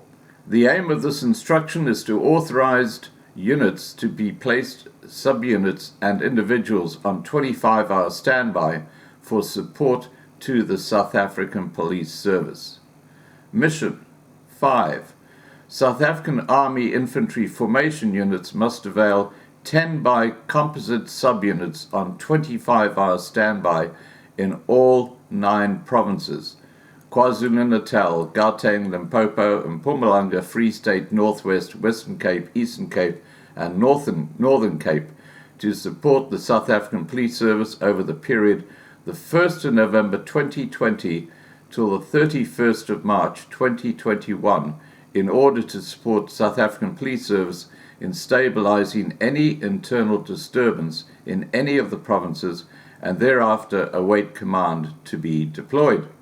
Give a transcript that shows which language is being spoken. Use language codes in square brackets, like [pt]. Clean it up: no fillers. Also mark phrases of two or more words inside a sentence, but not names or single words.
[en] The aim of this instruction is to authorized units to be placed, subunits and individuals on 25-hour standby for support to the South African Police Service. Mission 5. South African Army Infantry Formation units must avail 10 by composite subunits on 25-hour standby in all 9 provinces: KwaZulu-Natal, Gauteng, Limpopo, Mpumalanga, Free State, Northwest, Western Cape, Eastern Cape, and Northern Cape, to support the South African Police Service over the period the 1st of November 2020 till the 31st of March 2021, in order to support South African Police Service in stabilizing any internal disturbance in any of the provinces and thereafter await command to be deployed.